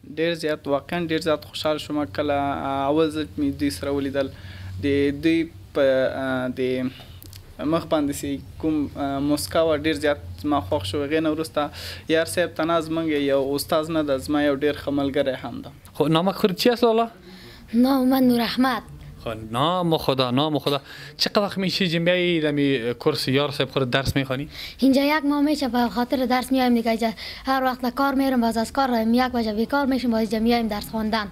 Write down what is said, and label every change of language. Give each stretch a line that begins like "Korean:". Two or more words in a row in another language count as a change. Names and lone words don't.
Pashto: ډېر زیات واقعا ډېر زیات خوشحال شوم کله اول ځل مې دوی سره ولیدل د دوی په د مخ باندې کوم موسکا وه ډېر زیات زما خوښ شو. هغې نه وروسته یار صاحب تنها زموږ یو استاد نه ده زما یو ډېر ښه ملګری هم ده.
Persian: خب نام خود چی است والا؟ نام من نور احمد. خب نام خدا چقدر وقت میشه جنبه دمی کورس یار صاحب خود درس میخوانی؟ اینجا یک ماه میشه به خاطر درس میایم دیگه. هر وقت کار میرم باز از کار 1 بجه بیکار میشم باز میایم درس خواندن.